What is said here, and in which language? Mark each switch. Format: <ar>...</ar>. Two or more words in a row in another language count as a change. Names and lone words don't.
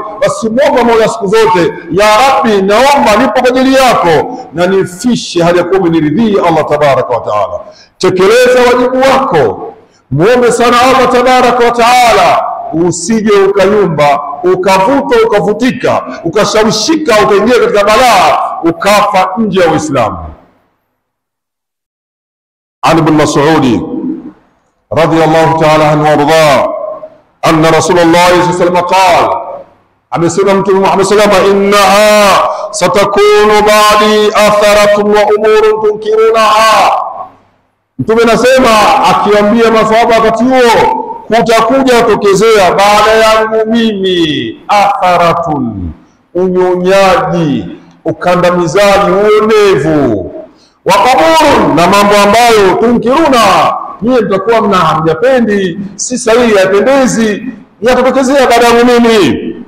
<sw>Basi muombe Mola siku zote,</sw> <ar>يا رب,</ar> <sw>naomba nipo kwa ajili yako na nifishe hali ya kuwa umeniridhia</sw> <ar>الله تبارك وتعالى.</ar> <sw>Tekeleza wajibu wako, muombe sana</sw> <ar>الله تبارك وتعالى,</ar> <sw>usije ukayumba, ukavuta, ukavutika, ukashawishika, ukaingia katika balaa, ukafa nje ya Uislamu.</sw> <ar>عن ابن مسعود رضي الله تعالى عنه وارضاه أن رسول الله صلى الله عليه وسلم قال:</ar> <sw>amesema Mtume Muhammad</sw> <ar>صلى الله عليه وسلم إنها ستكون بعدي أثرة وأمور تنكرونها.</ar> <sw>Mtume anasema akiambia maswahaba wakati huo, kutakuja kutokezea baada yangu mimi atharatun, unyonyaji, ukandamizaji, uonevu,</sw> <ar>وأمور,</ar> <sw>na mambo ambayo tunkiruna, nyie mtakuwa hamjapendi, si sahihi, yapendezi, yatatokezea baada yangu mimi.</sw>